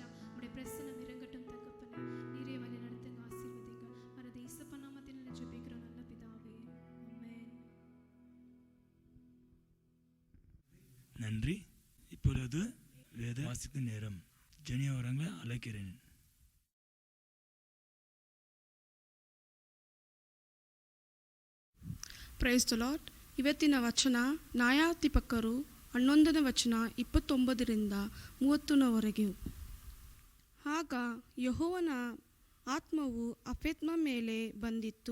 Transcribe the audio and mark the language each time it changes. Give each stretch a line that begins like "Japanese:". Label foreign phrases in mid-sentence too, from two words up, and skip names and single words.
Tamil: உடைய பிரசனம் இறங்கட்டும் தகப்பனே. நீரே வழி நடத்துங்க, ஆசீர்வதிங்க. மரது இயேசப்பா நாமத்தில் ஜெபிக்கிறோம் நல்ல பிதாவே, ஆமென். நன்றி. இப்பொழுது வேத வாசிக்கும் நேரம். ஜெனி அவர்களை அழைக்கிறேன்.
English: Praise the Lord.
Kannada: ಇವತ್ತಿನ ವಚನ ನ್ಯಾಯಾಧಿಪಕರು 11ನೇ ವಚನ 29ರಿಂದ 30ನವರೆಗೆ. ಆಗ ಯೆಹೋವನ ಆತ್ಮವು ಅಫೆತ್ನ ಮೇಲೆ ಬಂದಿತ್ತು.